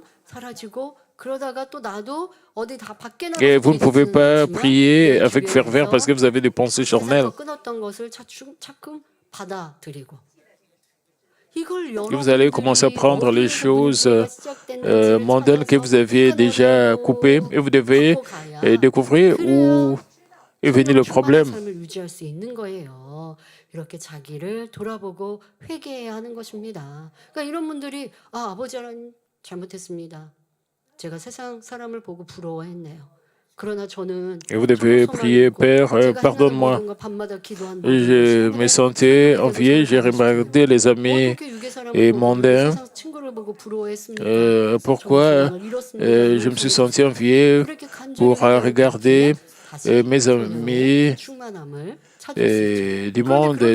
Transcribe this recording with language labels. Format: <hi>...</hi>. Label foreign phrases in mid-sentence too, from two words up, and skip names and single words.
<fr>Et vous ne pouvez pas prier avec ferveur parce que vous avez des pensées charnelles. Et vous allez commencer à prendre les choses mondaines que vous aviez déjà coupées et vous devez découvrir où est venu le problème.</fr> <ko>이렇게 자기를 돌아보고 회개해야 하는 것입니다. 그러니까 이런 분들이 아버지 하나님 잘못했습니다. 제가 세상 사람을 보고 부러워했네요.</ko> <fr>Et vous devez prier, Père, pardonne-moi. Je me sentais envié, j'ai remarqué les amis mondains. Pourquoi je me suis senti envié pour regarder mes amis du monde?</fr>